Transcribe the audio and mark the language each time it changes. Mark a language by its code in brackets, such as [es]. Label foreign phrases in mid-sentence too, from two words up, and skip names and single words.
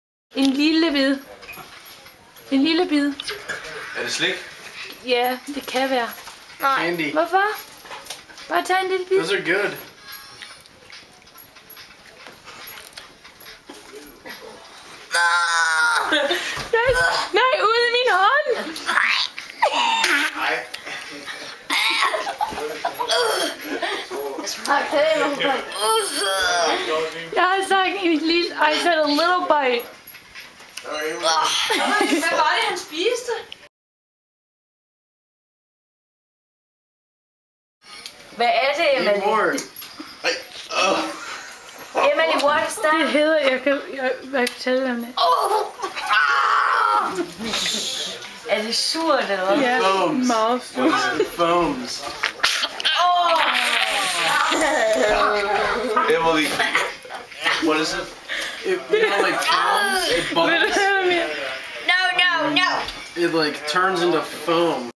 [da] En lille bid. En lille bid. Er det slik? Ja, det kan være. Nej. Candy. Hvorfor? Bare tag en lille bid. [en] Those are good. [da] Nej, ud af min hånd! Jeg har sagt en lille... [en] I said a little bite. [da] Hvad var det, han spiste? Hvad er det, [en] Eat Emily? more. Emily, what is [da] Det [en] that? [da] hedder... Jeg kan fortælle om det. Er det surt, eller hvad? Ja, [en] Foams. [da] meget surt. [en] It foams. Emily. What is it? It, you know, like foams. It [da] Vil du [en] bubbles. [da] høre mere? [en] No, no, no. It like turns into foam.